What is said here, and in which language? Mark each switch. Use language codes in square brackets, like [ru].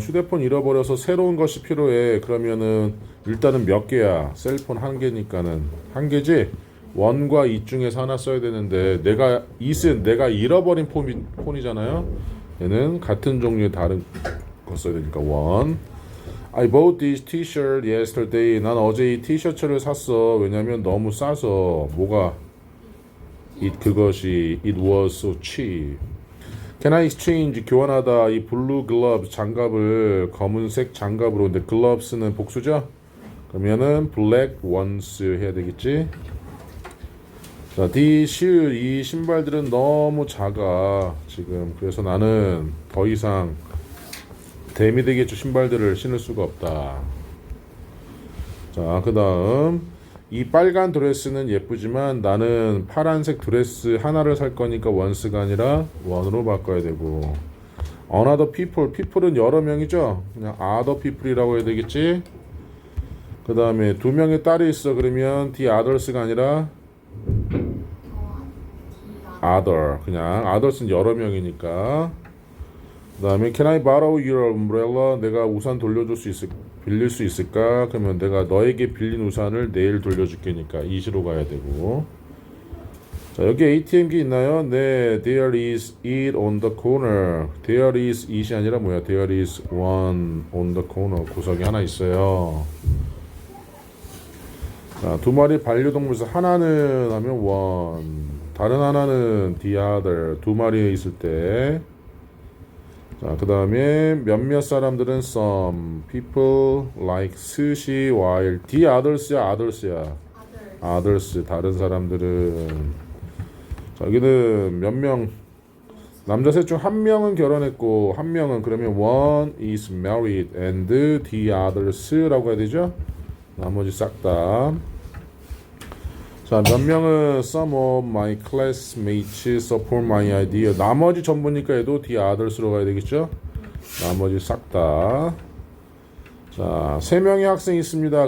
[ko] 휴대폰 잃어버려서 새로운 것이 필요해. 그러면은 일단은 몇 개야? 셀폰 한 개니까는 한 개지. 1과 2 중에서 하나 써야 되는데 내가 잃어버린 폰이잖아요. 얘는 같은 종류의 다른 거 써야 되니까 1. [en] I bought this t-shirt yesterday. [ko] 난 어제 이 티셔츠를 샀어. 왜냐면 너무 싸서. 뭐가? 그것이 it was so cheap. Can I exchange? 교환하다. 이 blue gloves 장갑을 검은색 장갑으로. 근데 gloves는 복수죠? 그러면은 black ones 해야 되겠지? 자, these shoes, 이 신발들은 너무 작아 지금. 그래서 나는 더 이상 데미되겠죠. 신발들을 신을 수가 없다. 자, 그 다음 이 빨간 드레스는 예쁘지만 나는 파란색 드레스 하나를 살 거니까 once가 아니라 one으로 바꿔야 되고. another people, people은 여러 명이죠. 그냥 other people이라고 해야 되겠지. 그 다음에 두 명의 딸이 있어. 그러면 the others가 아니라 other. 그냥 others는 여러 명이니까. [en] 그 다음에 Can I borrow your umbrella? [ko] 내가 우산 빌릴 수 있을까? 그러면 내가 너에게 빌린 우산을 내일 돌려줄게니까 이시로 가야 되고. 자, 여기 ATM기 있나요? [en] 네, there is it on the corner. [ko] There is it 이 아니라 뭐야? [en] There is one on the corner. [ko] 구석에 하나 있어요. 자, 두 마리 반려동물에서 하나는 하면 one, 다른 하나는 the other. 두 마리 있을 때. [en] 자, 그 다음에 몇몇 사람들은 some people like sushi while the others야 others야 others 다른 사람들은. [ko] 자, 여기는 몇 명, 남자 셋 중 한 명은 결혼했고 한 명은, 그러면 one is married and the others 라고 해야 되죠. 나머지 싹 다. [en] 자, 몇 명은 some of my classmates support my idea. [ko] 나머지 전부니까 얘도 the others로 가야 되겠죠. 나머지 싹 다. 자, 세 명의 학생이 있습니다.